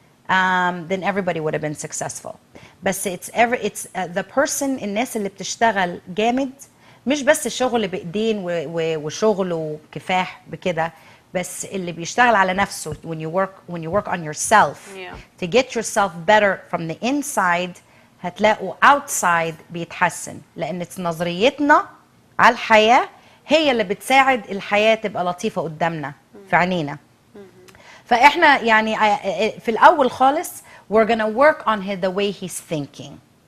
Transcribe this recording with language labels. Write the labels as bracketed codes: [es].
[en] then everybody would have been successful. [ar] بس [en] it's the person [ar] الناس اللي بتشتغل جامد مش بس شغل بإيدين وشغل وكفاح بكده بس اللي بيشتغل على نفسه [en] when you work on yourself to get yourself better from the inside [ar] هتلاقوا [en] outside [ar] بيتحسن لأن نظريتنا على الحياة هي اللي بتساعد الحياة تبقى لطيفة قدامنا في عينينا. فإحنا يعني في الأول خالص [en] we're gonna work on the way he's thinking.